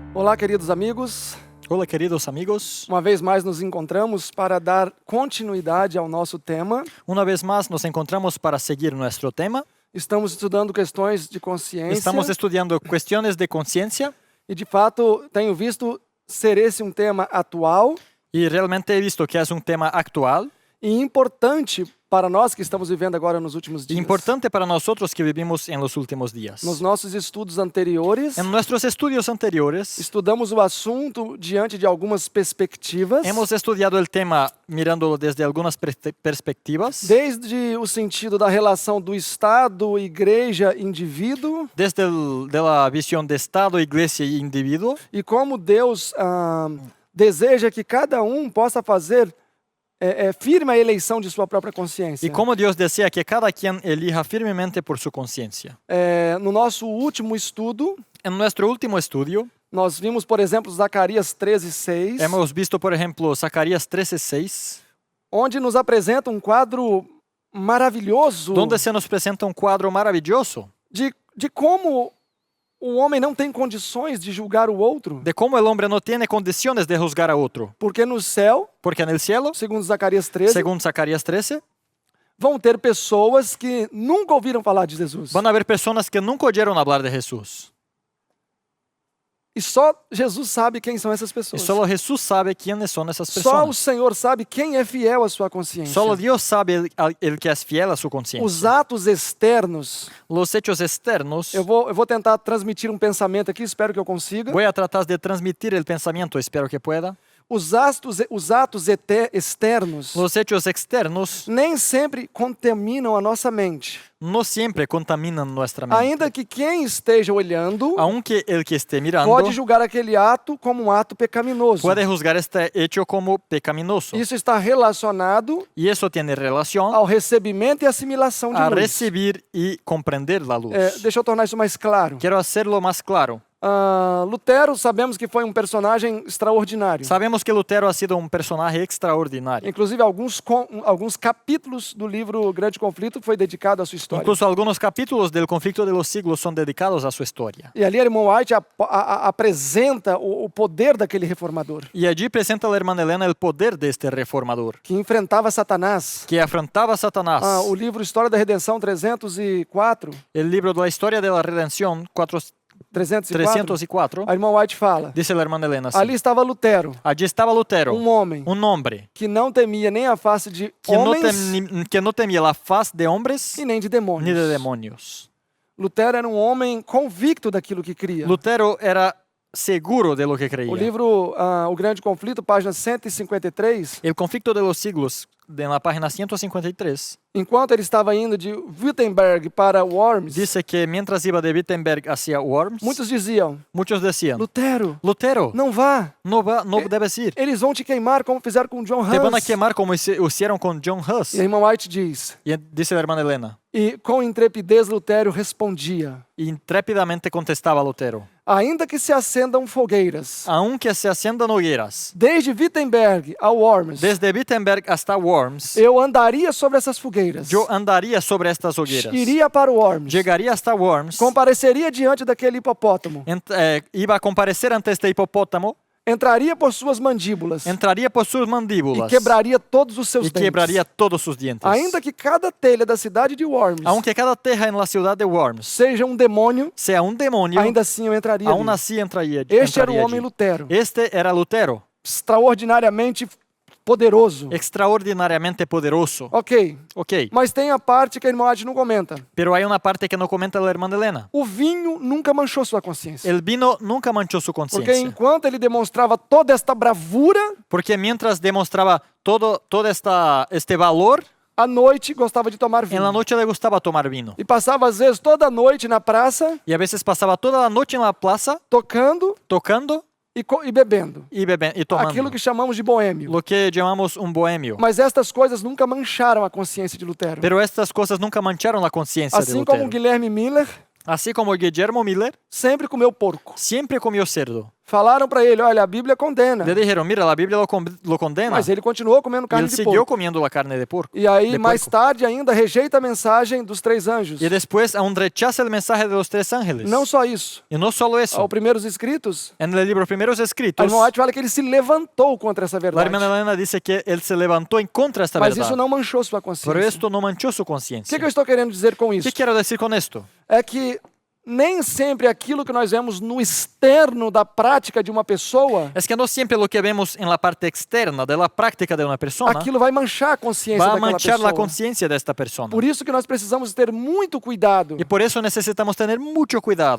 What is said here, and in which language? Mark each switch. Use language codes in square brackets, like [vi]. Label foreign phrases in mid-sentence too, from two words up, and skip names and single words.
[pt] Olá, queridos amigos. [es] Hola, queridos amigos. [pt] Uma vez mais nos encontramos para dar continuidade ao nosso tema. [es] Una vez más nos encontramos para seguir nuestro tema. [pt] Estamos estudando questões de consciência. [es] Estamos estudiando cuestiones de conciencia [pt] E, de fato, tenho visto ser esse um tema atual [es] y realmente he visto que es un tema actual [pt] e importante para nós que estamos vivendo agora nos últimos [es] y [pt] dias. [es] importante para nosotros que vivimos en los últimos días. [pt] Nos nossos estudos anteriores, [es] En nuestros estudios anteriores [pt] estudamos o assunto diante de algumas perspectivas, [es] hemos estudiado el tema mirándolo desde algunas perspectivas, [pt] desde o sentido da relação do Estado, igreja, indivíduo, [es] desde de la visión de Estado, Iglesia y individuo, [pt] e como Deus deseja que cada um possa fazer firme a eleição de sua própria consciência. [es] y cómo Dios desea que cada quien elija firmemente por su conciencia. [pt] No nosso último estudo, [es] En nuestro último estudio [pt] nós vimos, por exemplo, Zacarias 13:6, [es] hemos visto, por ejemplo, Zacarías 13:6, [pt] onde nos apresenta um quadro maravilhoso [es] donde se nos presenta un cuadro maravilloso [pt] de como o homem não tem condições de julgar o outro, [es] de cómo el hombre no tiene condiciones de juzgar a otro. [pt] porque no céu, [es] Porque en el cielo, [pt] segundo Zacarias 13, [es] según Zacarías 13, [pt] vão ter pessoas que nunca ouviram falar de Jesus. [es] van a haber personas que nunca oyeron hablar de Jesús. [pt] E só Jesus sabe quem são essas [es] Y [pt] pessoas. [es] solo Jesús sabe quiénes son esas [pt] Só o [es] personas. [pt] Senhor sabe quem é fiel à sua consciência. [es] Solo Dios sabe el que es fiel a su [pt] Os [es] conciencia. [pt] atos externos, [es] Los hechos externos, [pt] eu vou tentar transmitir um pensamento aqui, espero que eu consiga. [es] voy a tratar de transmitir el pensamiento, espero que pueda. [pt] Os atos externos [es] Los hechos externos [pt] nem sempre contaminam a nossa mente. [es] no siempre contaminan nuestra mente. [pt] Ainda que quem esteja olhando [es] Aunque el que esté mirando [pt] pode julgar aquele ato como um ato pecaminoso. [es] puede juzgar este hecho como pecaminoso. [pt] Isso está relacionado [es] Y eso tiene relación [pt] ao recebimento e assimilação de [es] a [pt] luz. [es] recibir y comprender la luz. [pt] Deixa eu tornar isso mais claro. [es] Quiero hacerlo más claro. [pt] Lutero, sabemos que foi um personagem extraordinário. [es] Sabemos que Lutero ha sido un personaje extraordinario. [pt] Inclusive, alguns capítulos do livro Grande Conflito foi dedicado à sua história. [es] Incluso algunos capítulos del conflicto de los siglos son dedicados a su historia. [pt] E ali, a irmã White apresenta o poder daquele reformador, [es] Y allí presenta la hermana Elena el poder de este reformador, [pt] que enfrentava Satanás. [es] que afrontaba a Satanás. [pt] O livro História da Redenção 304, [es] El libro de la historia de la redención 304, [pt] a irmã White fala, [es] dice la hermana Elena así. [pt] ali estava Lutero, [es] Allí estaba Lutero, [pt] homem [es] un hombre [pt] que não temia nem a face de [es] que [pt] homens [es] que no temía la faz de hombres [pt] e nem de demônios. [es] ni de demonios. [pt] Lutero era um homem convicto daquilo que cria. [es] Lutero era seguro de lo que creía. [pt] O livro O Grande Conflito, página 153, [es] El conflicto de los siglos, en la página 153, [pt] enquanto ele estava indo de Wittenberg para Worms, [es] dice que mientras iba de Wittenberg hacia Worms, [pt] muitos diziam, [es] muchos decían, [pt] Lutero, [es] Lutero, [pt] não vá, [es] no debes ir. [pt] eles vão te queimar como fizeram com John [es] Te van a [pt] Hus. [es] quemar como hicieron con John Hus. [pt] E a irmã White diz, [es] Y dice la hermana Elena, [pt] e com intrepidez Lutero respondia, [es] intrépidamente contestaba Lutero, [pt] ainda que se acendam fogueiras, [es] aunque se haciendan hogueras, [pt] desde Wittenberg a Worms, [es] desde Wittenberg hasta Worms, [pt] eu andaria sobre essas fogueiras, [es] yo andaría sobre estas hogueras, [pt] iria para Worms, [es] llegaría hasta Worms, [pt] compareceria diante daquele hipopótamo, [es] iba a comparecer ante este hipopótamo, [pt] entraria por suas mandíbulas [es] entraría por sus [pt] e [es] mandíbulas [pt] quebraria todos os seus [es] y [pt] dentes. [es] quebraría todos sus dientes. [pt] Ainda que cada telha da cidade de Worms [es] Aunque cada teja en la ciudad de Worms [pt] seja um demônio, [es] sea un demonio, [pt] ainda assim eu entraria [es] aún [pt] ali. [es] así entraría [pt] Este era o [es] allí. [pt] homem Lutero, [es] Este era Lutero, [pt] extraordinariamente poderoso. [es] extraordinariamente poderoso. [pt] Ok, [es] Ok, [pt] mas tem a parte que a irmã Adi não comenta. [es] pero hay una parte que no comenta la hermana Elena. [pt] O vinho nunca manchou sua consciência. [es] El vino nunca manchó su [pt] Porque [es] conciencia. [pt] enquanto ele demonstrava toda esta bravura, [es] Porque mientras demostraba todo este valor, [pt] à noite gostava de tomar vinho. [es] en la noche le gustaba tomar vino. [pt] E passava, às vezes, toda a noite na praça, [es] Y a veces pasaba toda la noche en la plaza [pt] tocando [es] tocando [pt] e bebendo. [es] y tomando. [pt] Aquilo que chamamos de boêmio. [es] Lo que llamamos un bohemio. [pt] Mas estas coisas nunca mancharam a consciência de Lutero. [es] Pero estas cosas nunca mancharon la conciencia de [pt] Assim como [es] Lutero. [pt] Guilherme Miller, [es] Así como Guillermo Miller [pt] sempre comeu porco. [es] siempre comió cerdo. [pt] Falaram para ele, olha, a Bíblia condena. [es] Le dijeron, mira, la Biblia lo condena. [pt] Mas ele continuou comendo [es] Y [pt] carne [es] él [pt] de [es] siguió [pt] porco. [es] comiendo la carne de porco. [pt] E aí, [es] de [pt] mais [es] porco. [pt] tarde ainda, rejeita a mensagem dos 3 anjos. [es] Y después aún rechaza el mensaje de los 3 ángeles. [pt] Não só isso. [es] Y no solo eso. [pt] Aos primeiros escritos, [es] En el libro Primeros [pt] a [es] Escritos, [pt] irmã White fala que ele se levantou contra essa [es] la [pt] verdade. [es] hermana Elena dice que él se levantó en contra de esta [pt] Mas [es] verdad. [pt] isso não manchou sua [es] Pero [pt] consciência. [es] esto no manchó su [pt] O que [es] conciencia. [pt] eu estou querendo dizer com isso? [es] ¿Qué quiero decir con esto? [pt] É que nem sempre aquilo que nós vemos no externo da prática de uma pessoa, [es] Es que no siempre lo que vemos en la parte externa de la práctica de una persona [pt] aquilo vai manchar a consciência [es] va a [pt] daquela [es] manchar la [pt] pessoa. [es] conciencia de esta persona. [pt] Por isso que nós precisamos ter muito cuidado. [es] Y por eso necesitamos tener mucho cuidado.